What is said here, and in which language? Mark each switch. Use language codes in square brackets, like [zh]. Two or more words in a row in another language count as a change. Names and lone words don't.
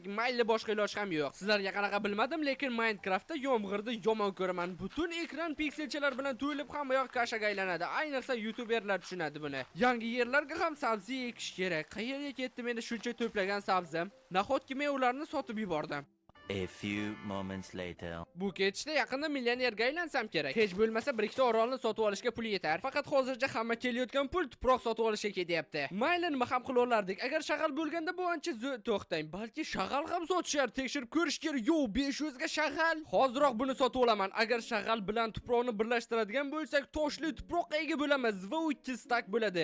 [uz] Mayli, boshqa iloj ham yo'q. Sizlarga qanaqa bilmadim, lekin Minecraftda yomg'irni yomon ko'raman. Butun ekran pikselchalar bilan to'lib hamma yoq kashaga aylanadi. Ayniqsa YouTuberlar tushunadi buni. Yangi yerlarga ham sabzi ekish kerak. Qayerga ketdi meni shuncha to'plagan sabzim? Nahotki men ularni sotib yubordim. [en] A few moments later. [uz] Bu ketishda yaqinda millionerga aylansam kerak. Hech bo'lmasa bir ikkita orolni sotib olishga pul yetar. Faqat hozircha hamma kelayotgan pul tuproq sotib olishga ketyapti. Mayli, nima ham qila olardik. Agar shag'al bo'lganda bu ancha to'xtang. Balki shag'al ham sotishar, tekshirib ko'rish kerak. Yo, 500 ga shag'al. Hoziroq buni sotib olaman. Agar shag'al bilan tuproqni birlashtiradigan bo'lsak, toshli tuproq ega bo'lamiz va 2 stak bo'ladi.